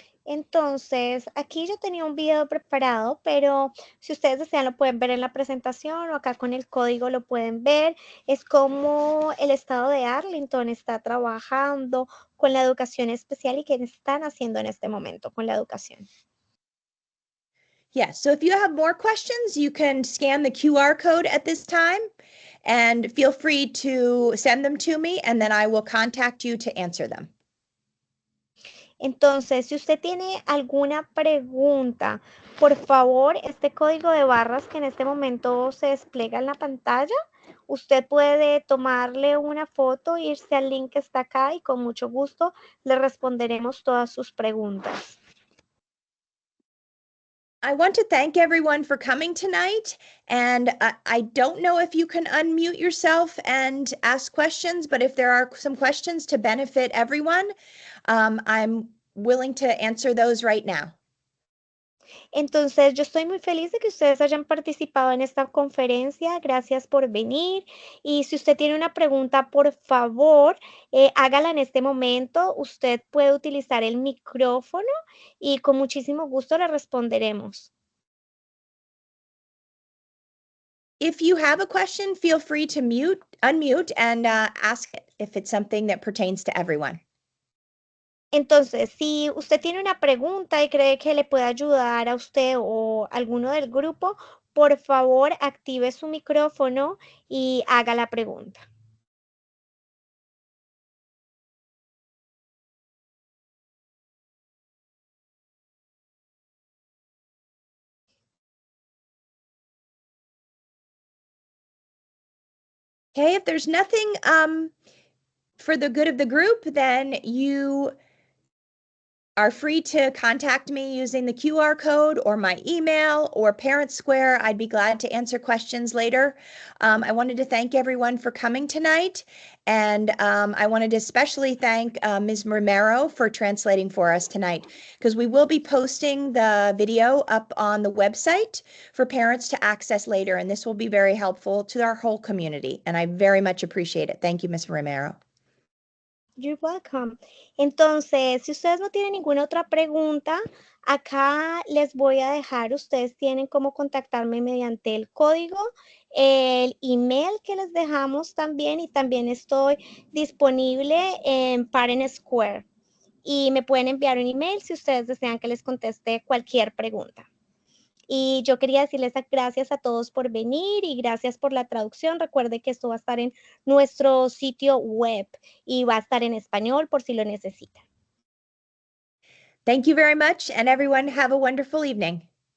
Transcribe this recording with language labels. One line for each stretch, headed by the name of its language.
Spanish: Entonces, aquí yo tenía un video preparado, pero si ustedes desean lo pueden ver en la presentación o acá con el código lo pueden ver. Es como el estado de Arlington está trabajando con la educación especial y qué están haciendo en este momento con la educación.
English: Yeah, so if you have more questions, you can scan the QR code at this time and feel free to send them to me and then I will contact you to answer them.
Spanish: Entonces, si usted tiene alguna pregunta, por favor, este código de barras que en este momento se despliega en la pantalla, usted puede tomarle una foto, irse al link que está acá y con mucho gusto le responderemos todas sus preguntas.
English: I want to thank everyone for coming tonight. And I don't know if you can unmute yourself and ask questions, but if there are some questions to benefit everyone, I'm willing to answer those right now.
Spanish: Entonces, yo estoy muy feliz de que ustedes hayan participado en esta conferencia. Gracias por venir. Y si usted tiene una pregunta, por favor, hágala en este momento. Usted puede utilizar el micrófono y con muchísimo gusto le responderemos.
English: If you have a question, feel free to unmute and ask it if it's something that pertains to everyone.
Spanish: Entonces, si usted tiene una pregunta y cree que le puede ayudar a usted o alguno del grupo, por favor, active su micrófono y haga la pregunta.
English: Okay, if there's nothing for the good of the group, then you are free to contact me using the QR code or my email or Parent Square. I'd be glad to answer questions later. I wanted to thank everyone for coming tonight. And I wanted to especially thank Ms. Romero for translating for us tonight, because we will be posting the video up on the website for parents to access later. And this will be very helpful to our whole community. And I very much appreciate it. Thank you, Ms. Romero. You're welcome.
Spanish: Entonces, si ustedes no tienen ninguna otra pregunta, acá les voy a dejar, ustedes tienen cómo contactarme mediante el código, el email que les dejamos también, y también estoy disponible en Parent Square. Y me pueden enviar un email si ustedes desean que les conteste cualquier pregunta. Y yo quería decirles gracias a todos por venir y gracias por la traducción. Recuerde que esto va a estar en nuestro sitio web y va a estar en español por si lo necesitan.
English: Thank you very much, and everyone have a wonderful evening.